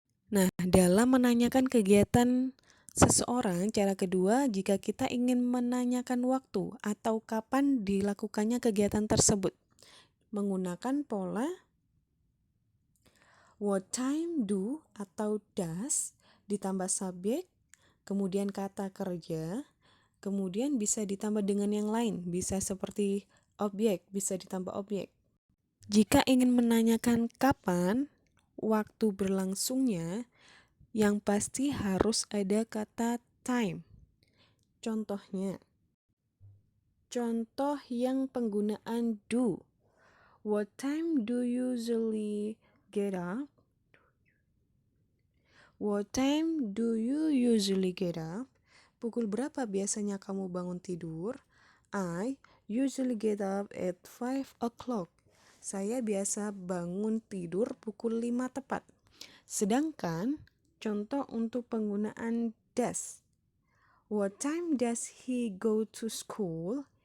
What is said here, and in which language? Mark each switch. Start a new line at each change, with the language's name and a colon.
Indonesian: Nah, dalam menanyakan kegiatan seseorang, cara kedua, jika kita ingin menanyakan waktu atau kapan dilakukannya kegiatan tersebut, menggunakan pola
English: what time do
Indonesian: atau does ditambah subjek, kemudian kata kerja, kemudian bisa ditambah dengan yang lain, bisa seperti objek, bisa ditambah objek. Jika ingin menanyakan kapan waktu berlangsungnya, yang pasti harus ada kata time. Contohnya, contoh yang penggunaan do.
English: What time do you usually get up? What time do you usually get up?
Indonesian: Pukul berapa biasanya kamu bangun tidur?
English: I usually get up at 5 o'clock.
Indonesian: Saya biasa bangun tidur pukul 5 tepat. Sedangkan contoh untuk penggunaan does.
English: What time does he go to school?